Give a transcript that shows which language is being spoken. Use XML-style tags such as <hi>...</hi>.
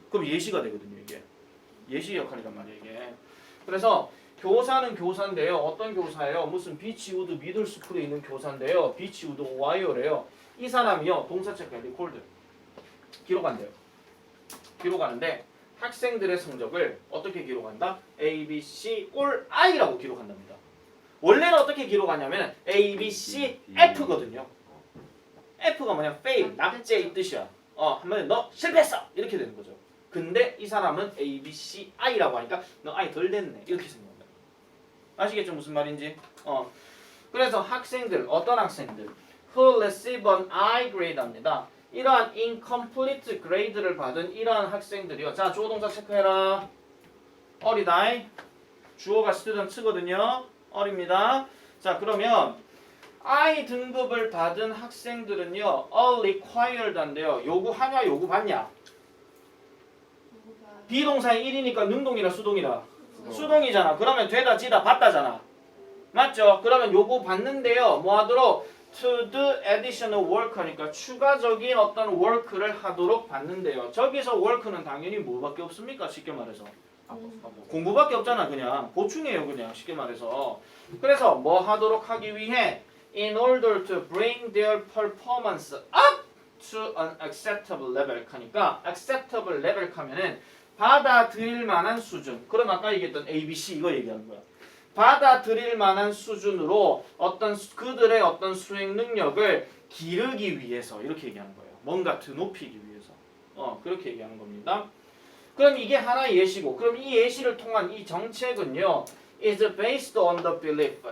<ko>그럼 예시가 되거든요 이게. 예시 역할이란 말이야 이게. 그래서 교사는 교사인데요. 어떤 교사예요? 무슨 비치우드 미들스쿨에 있는 교사인데요. 비치우드 오하이오래요. 이 사람이요. 동사 체크 리콜드 기록한대요. 기록하는데 학생들의 성적을 어떻게 기록한다? A, B, C, or I라고 기록한답니다. 원래는 어떻게 기록하냐면 A, B, C, F거든요. F가 뭐냐? fail, 낙제 이 뜻이야. 한마디로 너 실패했어! 이렇게 되는 거죠. 근데 이 사람은 A, B, C, I라고 하니까 너 I 덜 됐네. 이렇게 생각합니다. 아시겠죠? 무슨 말인지? 그래서 학생들, 어떤 학생들?</ko> <en>Who receive an I grade</en> <ko>합니다. 이러한 incomplete grade를 받은 이러한 학생들이요. 자, 주어 동사 체크해라. 어리다. 주어가 student거든요. 어립니다. 자, 그러면 I 등급을 받은 학생들은요. required 한데요. 요구하냐, 요구받냐? 비동사의 1이니까 능동이라 수동이라? 수동이잖아. 그러면 되다, 지다, 받다잖아. 맞죠? 그러면 요구받는데요. 뭐 하도록?</ko> <en>to do additional work</en> <ko>하니까 추가적인 어떤 work를 하도록 받는데요. 저기서 work는 당연히 뭐밖에 없습니까? 쉽게 말해서 공부밖에 없잖아. 그냥 보충이에요. 그냥 쉽게 말해서. 그래서 뭐 하도록 하기 위해</ko> <en>in order to bring their performance up to an acceptable level</en> <ko>하니까 acceptable level 하면은 받아들일 만한 수준. 그럼 아까 얘기했던 ABC 이거 얘기하는 거야. 받아들일 만한 수준으로 어떤 그들의 어떤 수행 능력을 기르기 위해서 이렇게 얘기하는 거예요. 뭔가 드높이기 위해서. 그렇게 얘기하는 겁니다. 그럼 이게 하나의 예시고, 그럼 이 예시를 통한 이 정책은요,</ko> <en>is based on the belief.</en>